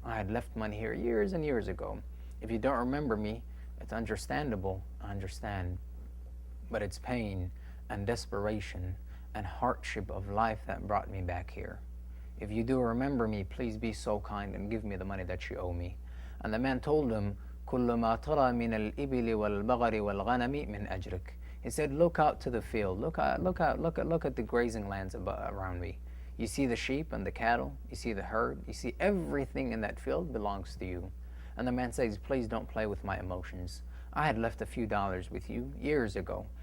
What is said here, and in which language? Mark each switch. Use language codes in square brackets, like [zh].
[en] I had left money here years and years ago. If you don't remember me, it's understandable, I understand. But it's pain and desperation and hardship of life that brought me back here. If you do remember me, please be so kind and give me the money that you owe me.' And the man told him, [ar] 'كل ما ترى من الإبل والبقر والغنم من أجرك.' [en] He said, "Look out to the field. Look at the grazing lands around me. You see the sheep and the cattle. You see the herd. You see everything in that field belongs to you." And the man says, "Please don't play with my emotions. I had left a few dollars with you years ago.